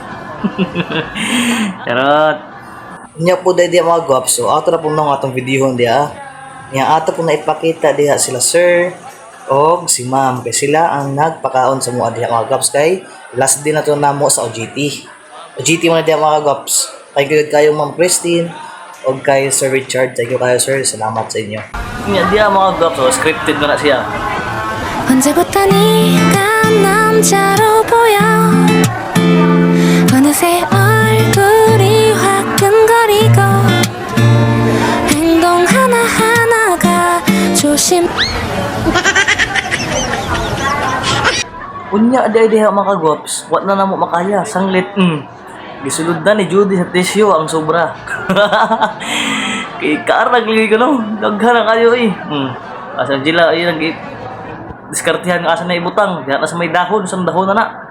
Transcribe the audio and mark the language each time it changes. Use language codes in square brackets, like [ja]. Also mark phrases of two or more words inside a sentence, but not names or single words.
[ceb] Charot. Nya po dahil diya mga gwaps, so ato na po nang atong videohon diya. Nya ato po na ipakita diya sila sir og si ma'am kay sila ang nagpakaon sa mga diya mga gwaps kay last din na to namo sa OJT. OJT mo na diya mga gwaps. [en] Thank you [ceb] kayo ma'am Christine og kay Sir Richard. [en] Thank you [ceb] kayo sir. Salamat sa inyo. Nya diya mga gwaps, [en] so scripted [ceb] na siya. [ko] 언제부터 네가 남자로 보여 어느새 얼굴이 화끈거리고 행동 하나하나가 조심. [ceb] Unya diha mga kagwaps, wat na namo makaya, sanglit. Gisulod na ni Judy sa tissue ang sobra. Kay karag lagi ko no, daghan na kayo eh. Asa jila ay nag diskartihan nga asa na ibutang, diha na sa may dahon, sa dahon na.